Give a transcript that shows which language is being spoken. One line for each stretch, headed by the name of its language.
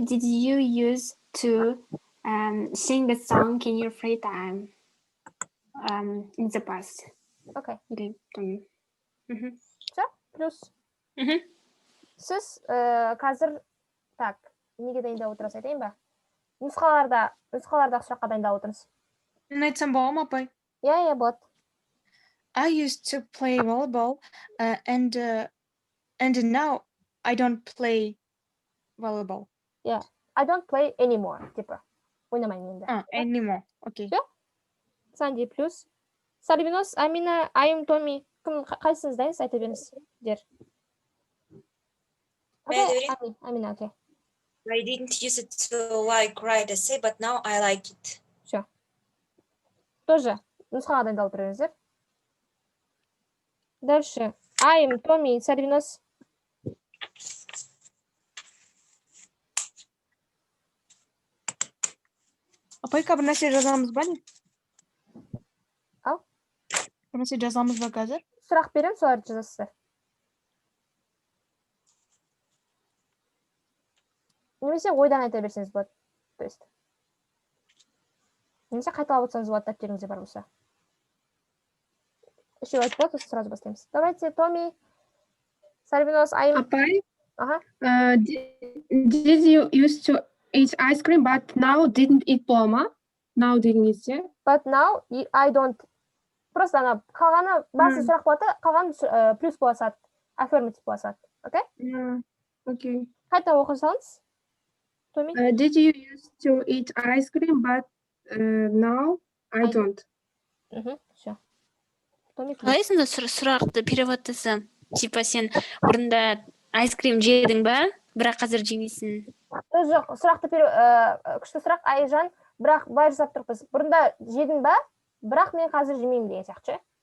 English: Did you use to sing the song in your free time in the past?
Russian: Окей. Все? Все? Плюс.
Kazakh: Сіз қазір, так, неге дайындап отырасыз айтайын ба? Нұсқалардағы сұраққа дайындап отырыңыз. Мен айтсам бола ма, апай? Иә, болады.
English: I used to play volleyball and now I don't play volleyball. Yeah, I don't play anymore,
Russian: типа.
Kazakh: Ойнамаймын енді.
English: Anymore.
Russian: Окей. Все? Санди плюс. Сарвинос, Амина, Айым, Томи.
Kazakh: Кім қайсыңыз дайынсыз айта беріңіз.
Russian: Амина, окей.
English: I didn't use it to like write essay, but now I like it.
Russian: Все. Тоже
Kazakh: нұсқаға дайындалып тұрыңыздар.
Russian: Дальше. Айым, Томи, Сарвинос.
Kazakh: Апайка бір нәрсе жазамыз ба не? Ау? Бір нәрсе жазамыз ба қазір? Сұрақ берем, соларды жазасыздар. Немесе ойдан айта берсеңіз болады.
Russian: То есть.
Kazakh: Немесе қайталап отырсаңыз болады, дәптеріңізде бар болса.
Russian: Еще
Kazakh: айтып болады,
Russian: сразу
Kazakh: бастаймыз.
Russian: Давайте, Томи, Сальвинос, Айм.
Kazakh: Апай,
Russian: Ага.
English: did you used to eat ice cream, but now didn't eat
Kazakh: бола ма?
English: Now
Kazakh: дегеніңіз де?
English: But now I don't.
Russian: Просто
Kazakh: ана қалғаны басты сұрақ болады, қалғаны плюс бола салады. Affirmative бола салады.
Russian: Окей? Окей.
Kazakh: Қайта оқи салыңыз. Томи.
English: Did you used to eat ice cream, but now I don't?
Russian: Все. Томи.
Kazakh: Қалай сонда сұрақты переводтасам?
Russian: Типа
Kazakh: сен бұрында айскрим жедің ба, бірақ қазір жемейсің. Жоқ, сұрақты күшті сұрақ, Айжан, бірақ былай жасап тұрмыз. Бұрында жедің ба, бірақ мен қазір жемеймін деген сияқты.